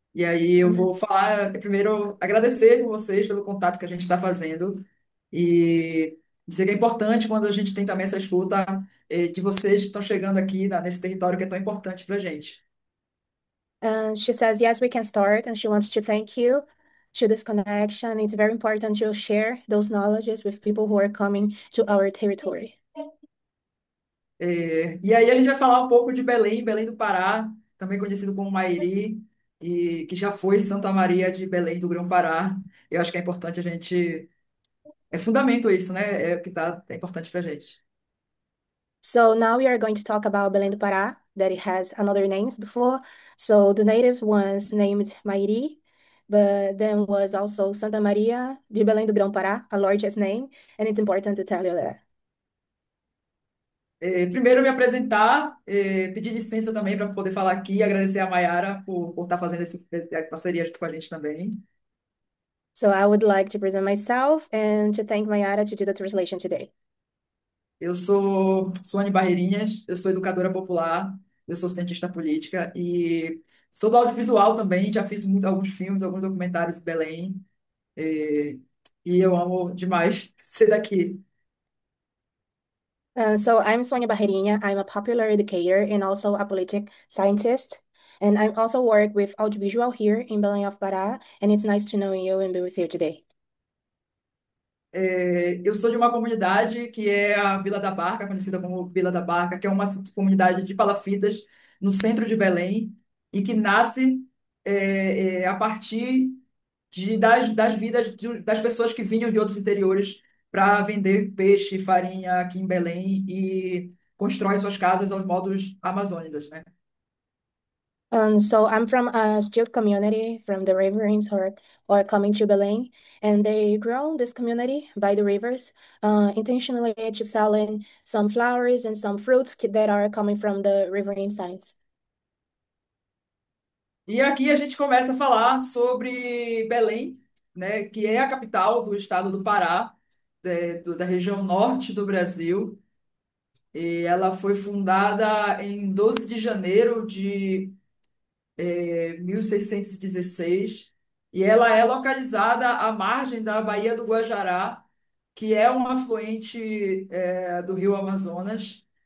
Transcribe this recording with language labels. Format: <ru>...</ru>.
<pt>E aí eu vou falar, primeiro, agradecer por vocês pelo contato que a gente está fazendo e dizer que é importante quando a gente tem também essa escuta de vocês que estão chegando aqui nesse território que é tão importante para a gente.</pt> <en>And she says, yes, we can start. And she wants to thank you to this connection. It's very important to share those knowledges with people who are coming to our territory.</en> <pt>E aí a gente vai falar um pouco de Belém, Belém do Pará, também conhecido como Mairi, e que já foi Santa Maria de Belém do Grão-Pará. Eu acho que é importante a gente. É fundamento isso, né? É o que é importante para a gente.</pt> <en>So now we are going to talk about Belém do Pará, that it has another names before. So the native was named Mairi, but then was also Santa Maria de Belém do Grão-Pará, a largest name, and it's important to tell you that.</en> <pt>Primeiro, me apresentar, pedir licença também para poder falar aqui, agradecer a Mayara por estar fazendo essa parceria junto com a gente também.</pt> <en>So I would like to present myself and to thank Mayara to do the translation today.</en> <pt>Eu sou Suane Barreirinhas, eu sou educadora popular, eu sou cientista política e sou do audiovisual também, já fiz alguns filmes, alguns documentários em Belém, eh, e eu amo demais ser daqui.</pt> <en>So I'm Sonia Barreirinha. I'm a popular educator and also a politic scientist. And I also work with audiovisual here in Belém of Pará. And it's nice to know you and be with you today.</en> <pt>Eu sou de uma comunidade que é a Vila da Barca, conhecida como Vila da Barca, que é uma comunidade de palafitas no centro de Belém e que nasce a partir das vidas das pessoas que vinham de outros interiores para vender peixe, farinha aqui em Belém e constrói suas casas aos modos amazônicos, né?</pt> <en>So I'm from a student community from the riverines or coming to Belém. And they grow this community by the rivers, intentionally to selling some flowers and some fruits that are coming from the riverine sides.</en> <pt>E aqui a gente começa a falar sobre Belém, né, que é a capital do estado do Pará, da região norte do Brasil. E ela foi fundada em 12 de janeiro de 1616 e ela é localizada à margem da Baía do Guajará, que é um afluente do Rio Amazonas.</pt>